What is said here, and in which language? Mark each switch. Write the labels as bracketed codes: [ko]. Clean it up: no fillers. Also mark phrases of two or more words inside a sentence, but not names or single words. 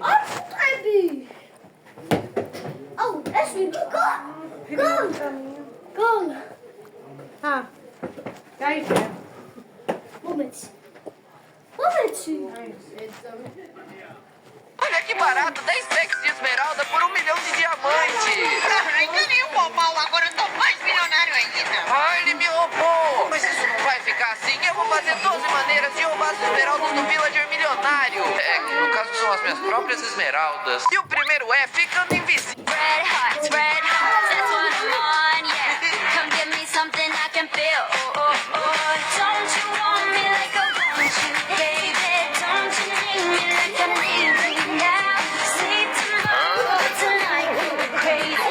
[ka] არ ხტები. აუ, ეს ვინდა? გოლ. ჰა. დაიხე. მომენტი. აი, ეს [pt] que barato, 10 packs de esmeralda por 1 milhão de diamantes. Ainda nem o Popal, agora eu tô mais milionário ainda. Ai, ele me roubou. Mas isso não vai ficar assim. Eu vou fazer 12 maneiras de roubar as esmeraldas do villager milionário. É, que no caso são as minhas próprias esmeraldas. E o primeiro é ficando invisível. [en] Red hot, that's what I'm on, yeah. Come give me something I can feel. Oh, oh, oh. Don't you want me like I want you, baby? Don't you need me like I need you now? Say tomorrow, but tonight you're crazy.